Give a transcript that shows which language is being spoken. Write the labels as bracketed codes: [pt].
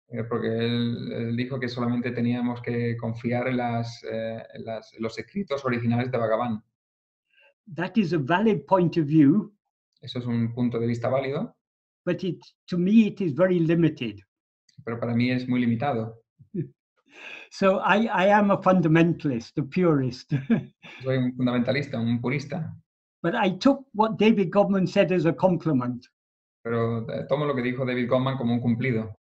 [es] Porque él dijo que solamente teníamos que confiar en los escritos originales de Bhagavan. [en] That is a valid point of view. [es] Eso es un punto de vista válido. [en] But to me it is very limited. [es] Pero para mí es muy limitado. [en] So I am a fundamentalist, a purist. [es] Soy un fundamentalista, un purista. [en] But I took what David Godman said as a compliment. [es] Pero tomo lo que dijo David Godman como un cumplido.